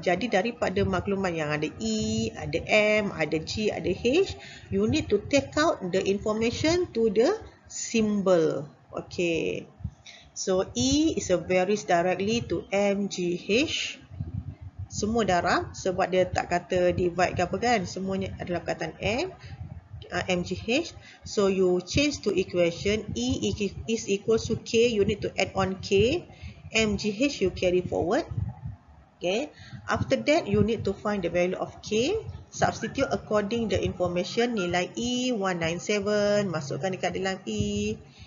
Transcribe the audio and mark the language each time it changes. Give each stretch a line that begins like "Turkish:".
Malay: Jadi, daripada maklumat yang ada E, ada M, ada G, ada H,
English: you need to take out the information to the symbol. Okay. So, E is a varies directly to M, G, H.
Malay: Semua darab sebab dia tak kata divide ke apa kan. Semuanya adalah perkataan M, M, G, H.
English: So, you change to equation. E is equals to K. You need to add on K. M, G, H you carry forward. Okay, after that you need to find the value of K. Substitute according the information.
Malay: Nilai E 197, masukkan dekat dalam E.